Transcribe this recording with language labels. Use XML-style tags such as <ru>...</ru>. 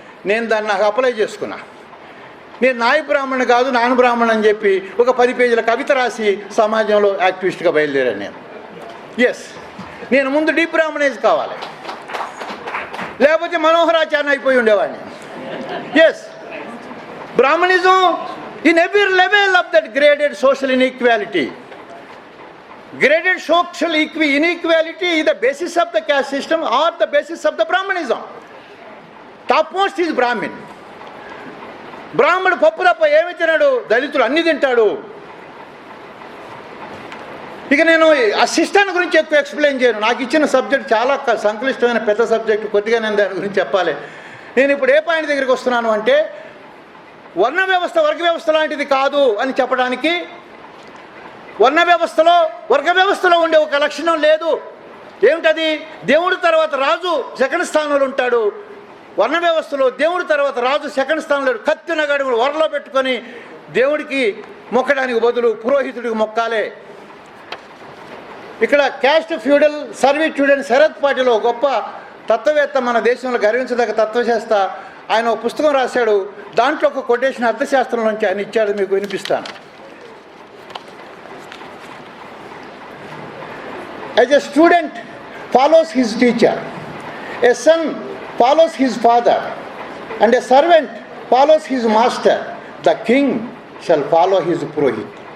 <te>నేను దాన్ని నాకు అప్లై చేసుకున్నా. నేను నాయ బ్రాహ్మణ్ కాదు, నాన్ బ్రాహ్మణ్ అని చెప్పి ఒక 10 పేజీల కవిత రాసి సమాజంలో యాక్టివిస్ట్గా బయలుదేరాను నేను. ఎస్, నేను ముందు డీబ్రాహ్మణైజ్ కావాలి, లేకపోతే మనోహరాచార్య అయిపోయి ఉండేవాడిని.</te> <en>Yes, Brahmanism in every level of that graded social inequality. Graded social inequality is the basis of the caste system or the basis of the Brahmanism. Topmost is Brahmin.</en> <te>బ్రాహ్మణుడు పప్పు తప్ప ఏమి తిన్నాడు, దళితులు అన్ని తింటాడు. ఇక నేను ఆ సిస్టాన్ని గురించి ఎక్కువ ఎక్స్ప్లెయిన్ చేయను. నాకు ఇచ్చిన సబ్జెక్ట్ చాలా సంక్లిష్టమైన పెద్ద సబ్జెక్టు, కొద్దిగా నేను దాని గురించి చెప్పాలి. నేను ఇప్పుడు ఏ పాయింట్ దగ్గరికి వస్తున్నాను అంటే, వర్ణ వ్యవస్థ వర్గ వ్యవస్థ లాంటిది కాదు అని చెప్పడానికి, వర్ణ వ్యవస్థలో వర్గ వ్యవస్థలో ఉండే ఒక లక్షణం లేదు. ఏమిటది? దేవుడి తర్వాత రాజు సెకండ్ స్థానంలో ఉంటాడు. వర్ణ వ్యవస్థలో దేవుడి తర్వాత రాజు సెకండ్ స్థానంలో. కత్తి నగడుగులు వరలో పెట్టుకొని దేవుడికి మొక్కడానికి బదులు పురోహితుడికి మొక్కాలే. ఇక్కడ క్యాస్ట్ ఫ్యూడల్ సర్వీట్యూడ్ అని శరత్ పాటిల్ గొప్ప తత్వవేత్త, మన దేశంలో గర్వించదగ్గ తత్వశాస్త్ర, ఆయన ఒక పుస్తకం రాశాడు. దాంట్లో ఒక కొటేషన్ అర్థశాస్త్రం నుంచి ఆయన ఇచ్చాడు, మీకు వినిపిస్తాను.</te> <en>As a student follows his teacher, a son follows his father, and a servant follows his master, the king shall follow his purohit.</en>